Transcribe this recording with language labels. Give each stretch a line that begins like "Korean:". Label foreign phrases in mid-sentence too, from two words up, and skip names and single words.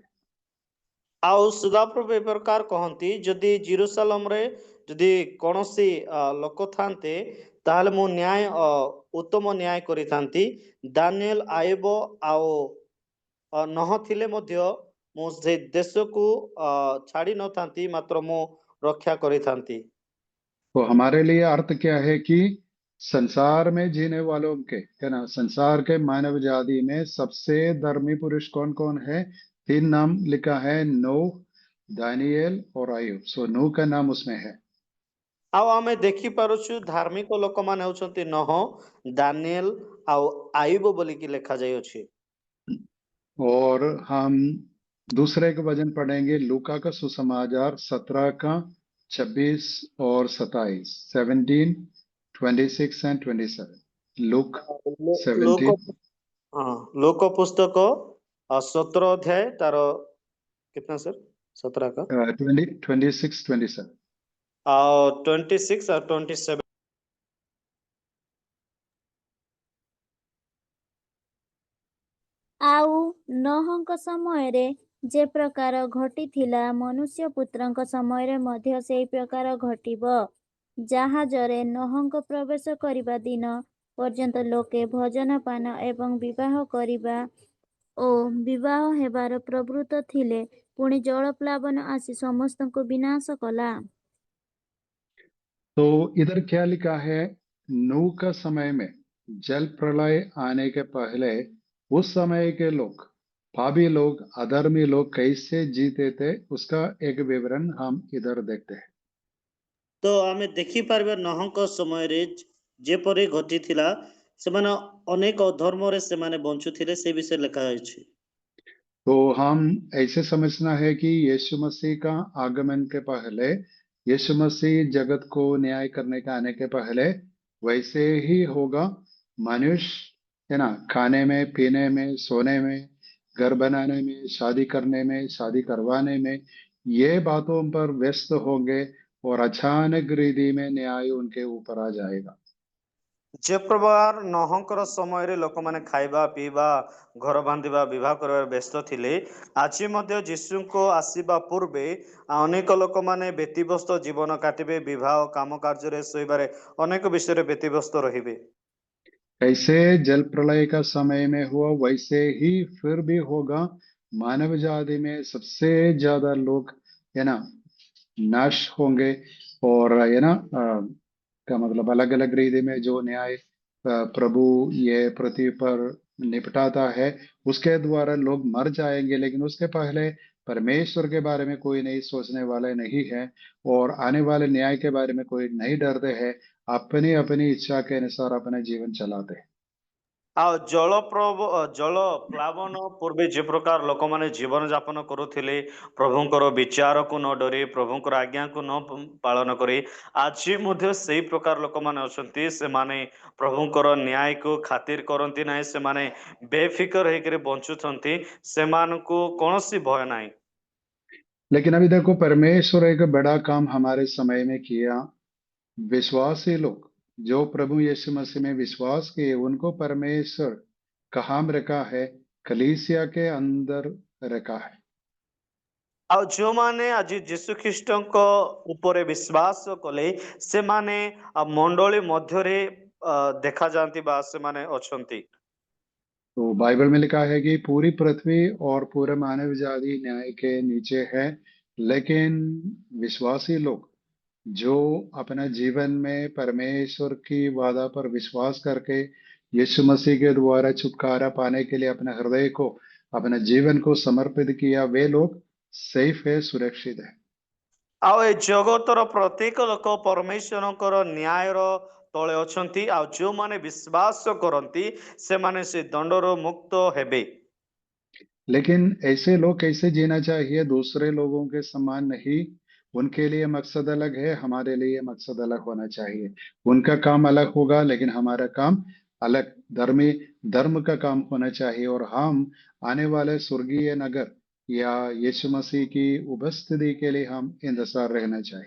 Odia: ଆଉ ସଦାପ୍ରଭୁ ଏ ପ୍ରକାର କହନ୍ତି, ଯଦି ଜେରୁସାଲେମରେ ଯଦି କୌଣସି ଲୋକ ଥାନ୍ତେ, ତାହେଲେ ମୁଁ ଉତ୍ତମ ନ୍ୟାୟ କରିଥାନ୍ତି। ଦାନିଏଲ, ଆଇବ ଆଉ ନହ ଥିଲେ ମଧ୍ୟ ମୁଁ ସେ ଦେଶକୁ ଛାଡି ନଥାନ୍ତି, ମାତ୍ର ମୁଁ ରକ୍ଷା କରିଥାନ୍ତି।
Hindi: तो हमारे लिए अर्थ क्या है कि संसार में जीने वालों के, है ना, संसार के मानव जाति में सबसे धर्मी पुरुष कौन कौन है? 3 नाम लिखा है, नूह, दानिయేल और अय्यूब। सो नूह का नाम उसमें है।
Odia: ଆଉ ଆମେ ଦେଖିପାରୁଛୁ ଧାର୍ମିକ ଲୋକମାନେ ହେଉଛନ୍ତି ନହ, ଦାନିଏଲ ଆଉ ଆଇବ ବୋଲିକି ଲେଖାଯାଇଅଛି।
Hindi: और हम दूसरे का वचन पढ़ेंगे, लूका का सुसमाचार 17 का 26 और 27, 17, 26 एंड 27। लूक
Odia: ଲୋକ 17, ଲୋକ ପୁସ୍ତକ 17 ଅଧ୍ୟାୟ ତାର
Hindi: कितना सर 17 का 26, 27। और 26 और 27।
Odia: ଆଉ ନହଙ୍କ ସମୟରେ ଯେ ପ୍ରକାର ଘଟିଥିଲା, ମନୁଷ୍ୟ ପୁତ୍ରଙ୍କ ସମୟରେ ମଧ୍ୟ ସେହି ପ୍ରକାର ଘଟିବ। ଜାହାଜରେ ନହଙ୍କ ପ୍ରବେଶ କରିବା ଦିନ ପର୍ଯ୍ୟନ୍ତ ଲୋକେ ଭୋଜନ ପାନ ଏବଂ ବିବାହ କରିବା ଓ ବିବାହ ହେବାର ପ୍ରବୃତ୍ତ ଥିଲେ। ପୁଣି ଜଳପ୍ଳାବନ ଆସି ସମସ୍ତଙ୍କୁ ବିନାଶ कला।
Hindi: तो इधर क्या लिखा है? नूह का समय में जल प्रलय आने के पहले उस समय के लोग, पापी लोग, अधर्मी लोग कैसे जीते थे, उसका एक विवरण हम इधर देखते हैं।
Odia: तो ଆମେ ଦେଖିପାରେ नहଙ୍କ ସମୟରେ ଯେପରି ଘଟିଥିଲା, ସେମାନେ ଅନେକ ଅଧର୍ମରେ ସେମାନେ ବଞ୍ଚୁଥିଲେ, ସେ ବିଷୟ ଲେଖା ଅଛି।
Hindi: तो हम ऐसे समझना है कि यीशु मसीह का आगमन के पहले, यीशु मसीह जगत को न्याय करने का आने के पहले वैसे ही होगा मनुष्य, है ना, खाने में, पीने में, सोने में, घर बनाने में, शादी करने में, शादी करवाने में, ये बातों पर व्यस्त होंगे और अचानक रीति में न्याय उनके ऊपर आ जाएगा।
Odia: ଯେ ପ୍ରକାର ନହଙ୍କର ସମୟ ଲୋକମାନେ ଖାଇବା ପିଇବା ଘର ବାନ୍ଧିବା ବିବାହ କରିବାରେ ବ୍ୟସ୍ତ ଥିଲେ, ଆଜି ମଧ୍ୟ ଯୀଶୁଙ୍କ ଆସିବା ପୂର୍ବେ ଅନେକ ଲୋକମାନେ ବ୍ୟତିବ୍ୟସ୍ତ ଜୀବନ କାଟିବେ, ବିବାହ କାମ କାର୍ଯ୍ୟରେ ଶୋଇବାରେ ଅନେକ ବିଷୟରେ ବ୍ୟତିବ୍ୟସ୍ତ ରହିବେ।
Hindi: कैसे जल प्रलय का समय में हुआ, वैसे ही फिर भी होगा। मानव जाति में सबसे ज्यादा लोग, है ना, नाश होंगे। और है ना, का मतलब अलग अलग रीति में जो न्याय प्रभु ये पृथ्वी पर निपटाता है, उसके द्वारा लोग मर जाएंगे। लेकिन उसके पहले परमेश्वर के बारे में कोई नहीं सोचने वाले नहीं है, और आने वाले न्याय के बारे में कोई नहीं डरते हैं। अपनी अपनी इच्छा के अनुसार अपना जीवन चलाते हैं।
Odia: ଆଉ ଜଳ ପ୍ଲାବନ ପୂର୍ବେ ଯେ ପ୍ରକାର ଲୋକମାନେ ଜୀବନ ଯାପନ କରୁଥିଲେ, ପ୍ରଭୁଙ୍କର ବିଚାରକୁ ନ ଡରି, ପ୍ରଭୁଙ୍କର ଆଜ୍ଞାକୁ ନ ପାଳନ କରି, ଆଜି ମଧ୍ୟ ସେଇ ପ୍ରକାର ଲୋକମାନେ ଅଛନ୍ତି। ସେମାନେ ପ୍ରଭୁଙ୍କର ନ୍ୟାୟକୁ ଖାତିର କରନ୍ତି ନାହିଁ, ସେମାନେ ବେଫିକର ହେଇକରି ବଞ୍ଚୁଛନ୍ତି, ସେମାନଙ୍କୁ କୌଣସି ଭୟ ନାହିଁ।
Hindi: लेकिन अभी देखो, परमेश्वर एक बड़ा काम हमारे समय में किया। विश्वासी लोग जो प्रभु यीशु मसीह में विश्वास किए, उनको परमेश्वर कहाँ रखा है? कलीसिया के अंदर रखा है।
Odia: ଆଉ ଯେଉଁମାନେ ଆଜି ଯୀଶୁ ଖ୍ରୀଷ୍ଟଙ୍କ ଉପରେ ବିଶ୍ୱାସ କଲେ, ସେମାନେ ମଣ୍ଡଳୀ ମଧ୍ୟରେ ଦେଖାଯାଆନ୍ତି ବା ସେମାନେ ଅଛନ୍ତି।
Hindi: तो बाइबल में लिखा है कि पूरी पृथ्वी और पूरा मानव जाति न्याय के नीचे है। लेकिन विश्वासी लोग जो अपना जीवन में परमेश्वर की वादा पर विश्वास करके यीशु मसीह के द्वारा छुटकारा पाने के लिए अपने हृदय को, अपने जीवन को समर्पित किया, वे लोग सेफ है, सुरक्षित है।
Odia: ଆଉ ଏ ଜଗତର ପ୍ରତ୍ୟେକ ଲୋକ ପରମେଶ୍ୱରଙ୍କର ନ୍ୟାୟର ତଳେ ଅଛନ୍ତି। ଆଉ ଯେଉଁମାନେ ବିଶ୍ୱାସ କରନ୍ତି, ସେମାନେ ସେ ଦଣ୍ଡରୁ ମୁକ୍ତ ହେବେ।
Hindi: लेकिन ऐसे लोग कैसे जीना चाहिए? दूसरे लोगों के समान नहीं। उनके लिए मकसद अलग है, हमारे लिए मकसद अलग होना चाहिए। उनका काम अलग होगा, लेकिन हमारा काम अलग, धर्मी धर्म का काम होना चाहिए। और हम आने वाले स्वर्गीय नगर या यीशु मसीह की उपस्थिति के लिए हम इंतजार रहना चाहिए।